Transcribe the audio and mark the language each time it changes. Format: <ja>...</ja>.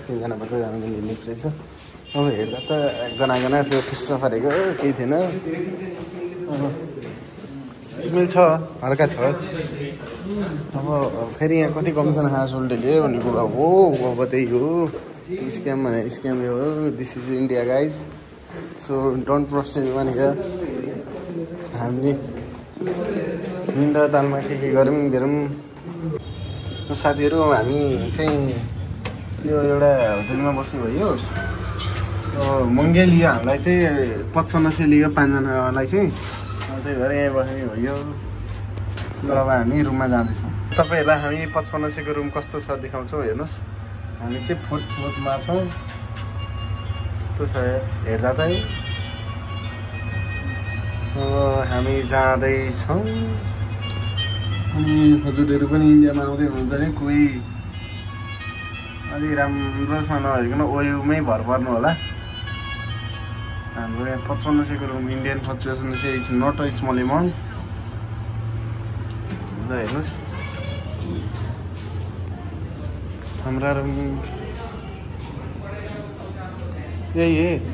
<ne>3जना मात्रै जानु मिल्ने लिफ्ट रहेछ। अब हेर्दा त गनागना थियो फिस्स फरेको केही थिएन। स्मेल छ हल्का छ। अब फेरि यहाँ कति कमिसन खास उल्टेले भन्ने कुरा हो। अब त्यही हो स्क्याम भने स्क्याम हो।</ne> <en>This is India guys so don't trust anyone here.</en> <ne>हामीले निन्द्रा तालमा के गरौँ गरौँ। साथीहरू हामी चाहिँ यो एउटा होटेलमा बस्नु भयो। महँगै लियो हामीलाई चाहिँ 5500 लियो 5जनालाई चाहिँ। त्यही भएर यहीँ बस्ने भयो। ल अब हामी रुममा जाँदैछौँ। तपाईँहरूलाई हामी 5500 को रुम कस्तो छ देखाउँछौँ हेर्नुहोस्। हामी चाहिँ 4th फ्लोरमा छौँ। यस्तो छ हेर्दा चाहिँ। हामी जाँदैछौँ अनि हजुरहरू पनि इन्डियामा आउँदै हुनुहुन्छ भने कोही अलि राम्रोसँग नहेरिकन ओयोमै भर पर्नु होला। हाम्रो यहाँ 5500 को room</ne> <en>Indian 5500 is not a small amount.</en> <ne>हेर्नुहोस् हाम्रा रुम यही है।</ne>